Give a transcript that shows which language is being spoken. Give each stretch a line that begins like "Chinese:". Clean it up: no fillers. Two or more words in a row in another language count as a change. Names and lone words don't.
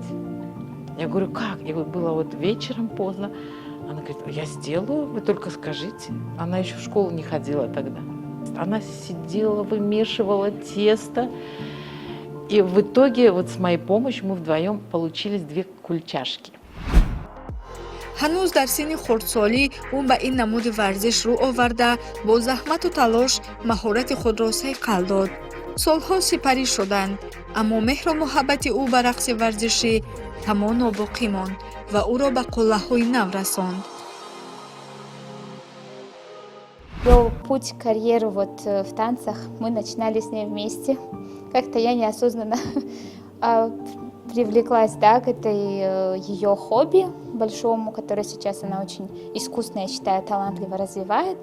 Russian: Я говорю: как? Я говорю: было вот вечером поздно. Она говорит: я сделаю, вы только скажите. Она еще в школу не ходила тогда. Она сидела, вымешивала тесто. И в итоге вот с моей помощью мы вдвоем получились 2 кульчашки.
Tajik: ҳанӯз дар синни хурдсолӣ ӯ ба ин намуди варзиш рӯ оварда, бо заҳмату талош маҳорати худро сайқал дод. солҳо сипарӣ шуданд, аммо меҳру муҳаббати ӯ ба рақси варзишӣ ҳамон нобоқӣ монд ва ӯро ба қуллаҳои нав расонд.
Russian: Ее путь, карьеру вот в танцах мы начинали с ней вместе. Как-то я неосознанно привлеклась, да, к этой ее хобби большому, которое сейчас она очень искусно, я считаю, талантливо развивает.